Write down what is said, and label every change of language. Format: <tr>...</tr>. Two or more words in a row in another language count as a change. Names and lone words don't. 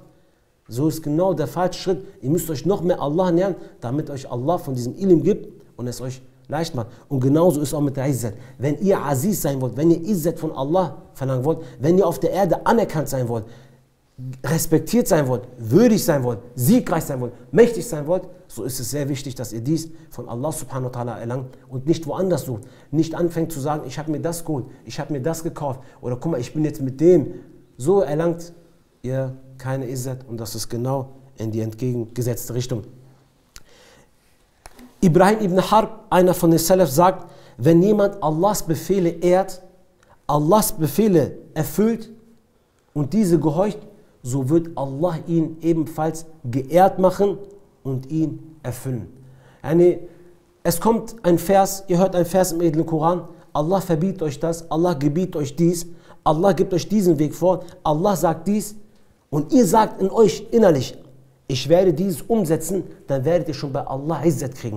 <de>So ist genau der falsche Schritt. Ihr müsst euch noch mehr Allah nähern, damit euch Allah von diesem Ilm gibt und es euch leicht macht. Und genauso ist es auch mit der Izzat. Wenn ihr Aziz sein wollt, wenn ihr Izzat von Allah verlangen wollt, wenn ihr auf der Erde anerkannt sein wollt, respektiert sein wollt, würdig sein wollt, siegreich sein wollt, mächtig sein wollt, so ist es sehr wichtig, dass ihr dies von Allah</de> <ar>سبحانه وتعالى</ar> <de>erlangt und nicht woanders sucht. Nicht anfängt zu sagen, ich habe mir das geholt, ich habe mir das gekauft oder guck mal, ich bin jetzt mit dem. So erlangt ihr keine Izzat und das ist genau in die entgegengesetzte Richtung. Ibrahim ibn Harb, einer von den Salaf, sagt, wenn jemand Allahs Befehle ehrt, Allahs Befehle erfüllt und diese gehorcht, so wird Allah ihn ebenfalls geehrt machen und ihn erfüllen. Es kommt ein Vers, ihr hört ein Vers im edlen Koran, Allah verbietet euch das, Allah gebietet euch dies, Allah gibt euch diesen Weg vor, Allah sagt dies und ihr sagt in euch innerlich, ich werde dieses umsetzen, dann werdet ihr schon bei Allah Izzat kriegen.</de>